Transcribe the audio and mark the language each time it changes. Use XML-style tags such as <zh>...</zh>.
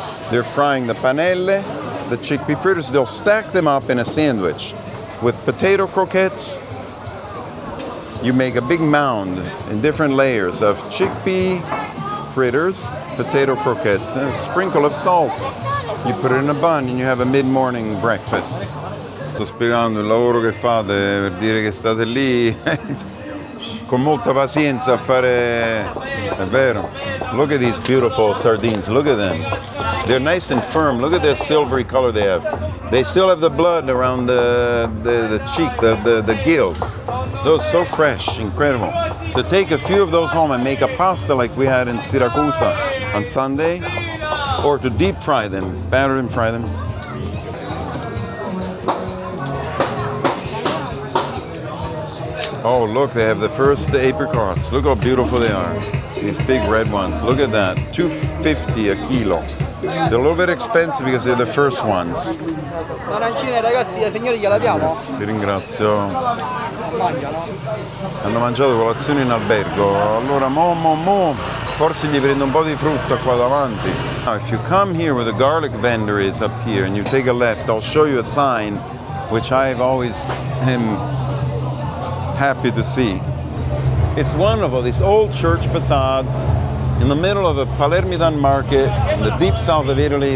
<en>They're frying the panelle, the chickpea fritters. They'll stack them up in a sandwich with potato croquettes. You make a big mound in different layers of chickpea fritters, potato croquettes, and a sprinkle of salt. You put it in a bun and you have a mid-morning breakfast.</en> <it>Sto spiegando il lavoro che fate per dire che state lì con molta pazienza a fare... È vero.</it> <en>Look at these beautiful sardines. Look at them. They're nice and firm. Look at the silvery color they have. They still have the blood around the cheek, the gills. Those so fresh, incredible. To take a few of those home and make a pasta like we had in Syracuse on Sunday, or to deep fry them, batter and fry them. Oh, look, they have the first apricots. Look how beautiful they are. These big red ones. Look at that. $2.50 a kilo. They're a little bit expensive because they're the first ones.</en> <it>L'arancina, ragazzi, ai signori gliela diamo? Vi ringrazio. Hanno mangiato colazione in albergo. Allora, forse gli prendo un po' di frutta qua davanti.</it> <en>Now, if you come here where the garlic vendor is up here and you take a left, I'll show you a sign which I've always am happy to see. It's wonderful, this old church facade in the middle of a Palermitan market in the deep south of Italy.</en>